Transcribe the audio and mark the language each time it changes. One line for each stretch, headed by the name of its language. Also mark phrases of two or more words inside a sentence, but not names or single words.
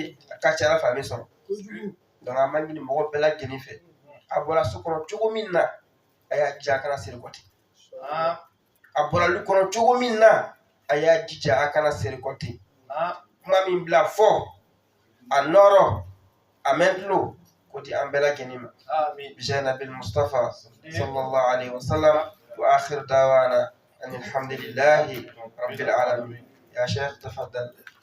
Bambara: ye a ka ca ala fɛ a bɛ sɔrɔ donc an b'a ɲini mɔgɔ bɛɛ lajɛlen fɛ a bɔra so kɔnɔ cogo min na a y'a jija a kana seri kɔ ten a bɔra lu kɔnɔ cogo min na a y'a jija a kana seri kɔ ten kuma min bila fɔ a nɔrɔ a mɛn tulo k'o di an bɛɛ lajɛlen ma
Arabic: بجاه النبي المصطفى صلى الله عليه وسلم وآخر دعوانا أن الحمد لله رب العالمين يا شيخ تفضل.